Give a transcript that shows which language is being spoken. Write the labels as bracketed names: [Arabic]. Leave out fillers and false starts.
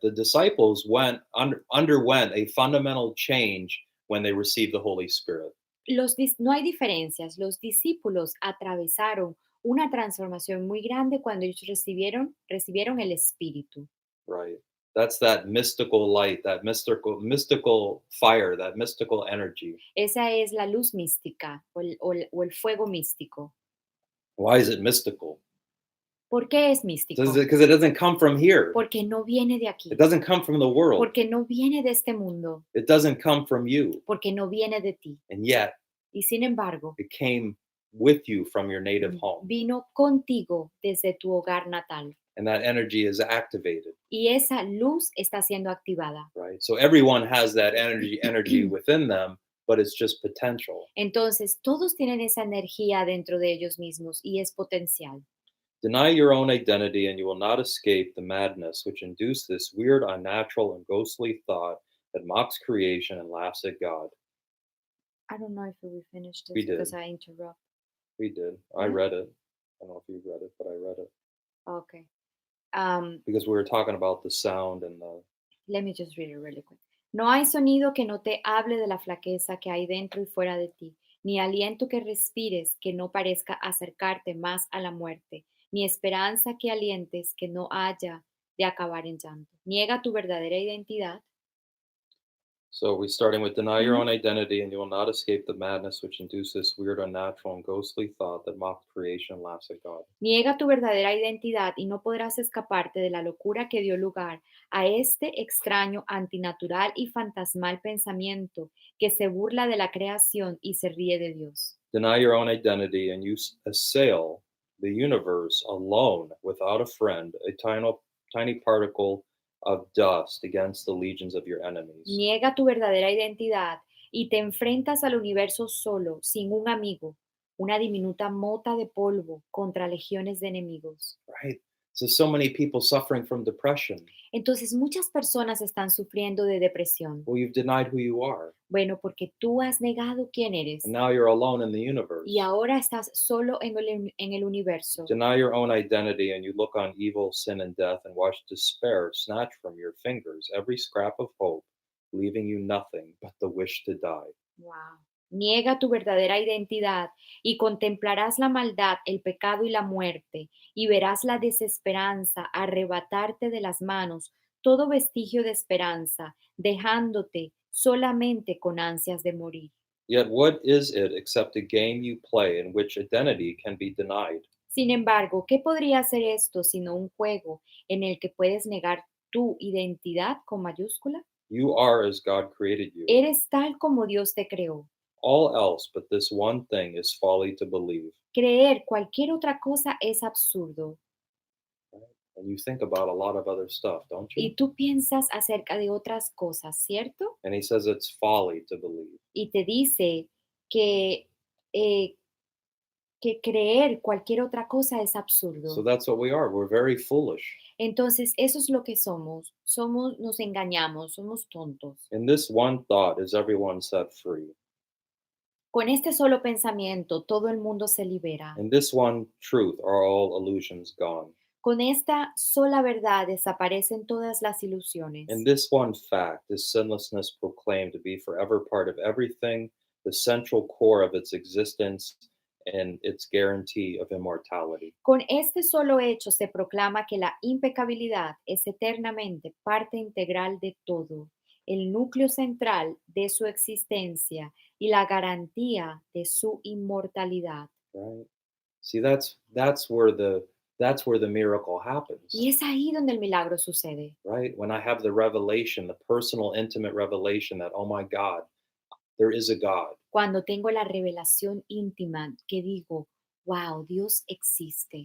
[English] The disciples underwent a fundamental change when they received the Holy Spirit, [Spanish] No hay diferencias. Los discípulos atravesaron una transformación muy grande cuando ellos recibieron el Espíritu. [English] right? That's that mystical light, that mystical fire, that mystical energy. [Spanish] Esa es la luz mística o el fuego místico. [English] Why is it mystical? [Spanish] ¿Por qué es místico? [English] Because it doesn't come from here. [Spanish] Porque no viene de aquí. [English] It doesn't come from the world. [Spanish] Porque no viene de este mundo. [English] It doesn't come from you. [Spanish] Porque no viene de ti. [English] And yet, [Spanish] Y sin embargo, [English] it came with you from your native home. [Spanish] vino contigo desde tu hogar natal. [English] And that energy is activated, [Spanish] Y esa luz está siendo activada. [English] right? So everyone has that energy within them, but it's just potential. [Spanish] Entonces, todos tienen esa energía dentro de ellos mismos y es potencial. [English] Deny your own identity, and you will not escape the madness which induced this weird, unnatural, and ghostly thought that mocks creation and laughs at God. I don't know if we finished this We did. because I interrupt. We did. I Yeah. read it. I don't know if you read it, but I read it. Okay. Because we were talking about the sound and the. Let me just read it really quick. [Spanish] No hay sonido que no te hable de la flaqueza que hay dentro y fuera de ti, ni aliento que respires que no parezca acercarte más a la muerte, ni esperanza que alientes que no haya de acabar en llanto. Niega tu verdadera identidad. [English] So we starting with deny your Ujú. own identity, and you will not escape the madness which induces this weird, unnatural, and ghostly thought that mocks creation and laughs at God. [Spanish] Niega tu verdadera identidad y no podrás escaparte de la locura que dio lugar a este extraño, antinatural y fantasmal pensamiento que se burla de la creación y se ríe de Dios. [English] Deny your own identity, and you assail the universe alone, without a friend, a tiny particle of dust against the legions of your enemies. [Spanish] Niega tu verdadera identidad y te enfrentas al universo solo, sin un amigo, una diminuta mota de polvo contra legiones de enemigos. [English] Right? So many people suffering from depression. [Spanish] Entonces muchas personas están sufriendo de depresión. [English] Well, you've denied who you are, [Spanish] Bueno, porque tú has negado quién eres [English] and now you're alone in the universe. [Spanish] y ahora estás solo en el universo. [English] Deny your own identity, and you look on evil, sin, and death, and watch despair snatch from your fingers every scrap of hope, leaving you nothing but the wish to die. Wow. [Spanish] Niega tu verdadera identidad y contemplarás la maldad, el pecado y la muerte, y verás la desesperanza arrebatarte de las manos todo vestigio de esperanza, dejándote solamente con ansias de morir. [English] Yet, what is it except a game you play in which identity can be denied? [Spanish] Sin embargo, ¿qué podría ser esto sino un juego en el que puedes negar tu identidad con mayúscula? [English] You are as God created you. [Spanish] Eres tal como Dios te creó. [English] All else but this one thing is folly to believe. [Spanish] Creer cualquier otra cosa es absurdo. [English] And you think about a lot of other stuff, don't you? [Spanish] Y tú piensas acerca de otras cosas, ¿cierto? [English] And he says it's folly to believe. [Spanish] Y te dice que, eh, que creer cualquier otra cosa es [English] So [Spanish] absurdo. [English] that's what we are. We're very foolish. [Spanish] Entonces, eso es lo que somos. Nos engañamos, somos tontos. [English] In this one thought is everyone set free. [Spanish] Con este solo pensamiento, todo el mundo se libera. [English] In this one truth are all illusions gone. [Spanish] Con esta sola verdad desaparecen todas las [English] In [Spanish] ilusiones. [English] this one fact is sinlessness proclaimed to be forever part of everything, the central core of its existence, and its guarantee of immortality. [Spanish] Con este solo hecho se proclama que la impecabilidad es eternamente parte integral de todo, el núcleo central de su existencia y la garantía de su inmortalidad. [English] Right? See, that's where the miracle happens. [Spanish] Y es ahí donde el milagro sucede. [English] Right? When I have the revelation, the personal, intimate revelation that, oh my God, there is a God, [Spanish] Cuando tengo la revelación íntima que digo, wow, Dios existe